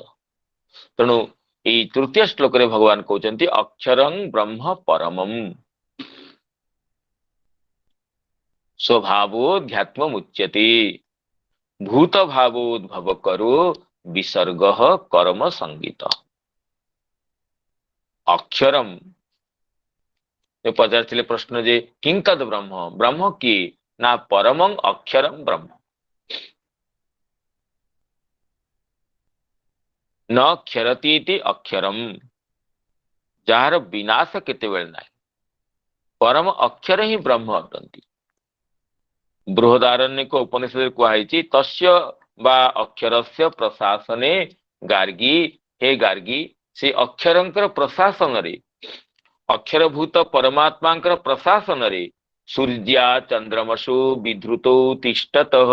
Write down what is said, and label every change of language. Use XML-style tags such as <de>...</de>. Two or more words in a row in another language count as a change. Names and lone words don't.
<or>ତେଣୁ ଏଇ ତୃତୀୟ ଶ୍ଳୋକରେ ଭଗବାନ କହୁଛନ୍ତି</or> <sa>ଅକ୍ଷରଂ ବ୍ରହ୍ମ ପରମମ୍ ସ୍ୱଭାବୋଧ୍ୟାତ୍ମ ମୁଚ୍ୟତେ ଭୂତ ଭାବୋଦ୍ଭବ କରୋ ବିସର୍ଗ କର୍ମ ସଂଗୀତ।</sa> <or>ଅକ୍ଷରମ୍, ପଚାରିଥିଲେ ପ୍ରଶ୍ନ ଯେ</or> <sa>କିଂତଦ୍ ବ୍ରହ୍ମ,</sa> <or>ବ୍ରହ୍ମ କିଏ?</or> <sa>ନା ପରମଂ ଅକ୍ଷରଂ ବ୍ରହ୍ମ, न क्षरति इति अक्षरम,</sa> <or>ଯାହାର ବିନାଶ କେତେବେଳେ ନାହିଁ। ପରମ ଅକ୍ଷର ହିଁ ବ୍ରହ୍ମ ଅଟନ୍ତି। ବୃହଦାରଣ୍ୟକ ଉପନିଷଦରେ କୁହାଯାଇଛି</or> <sa>ତସ୍ୟ ବା ଅକ୍ଷରସ୍ୟ ପ୍ରଶାସନେ ଗାର୍ଗୀ,</sa> <or>ହେ ଗାର୍ଗୀ, ସେ ଅକ୍ଷରଙ୍କର ପ୍ରଶାସନରେ, ଅକ୍ଷରଭୂତ ପରମାତ୍ମାଙ୍କର ପ୍ରଶାସନରେ</or> <sa>ସୂର୍ଯ୍ୟା ଚନ୍ଦ୍ରମସୁ ବିଧୃତୌ ତିଷ୍ଠତଃ।</sa>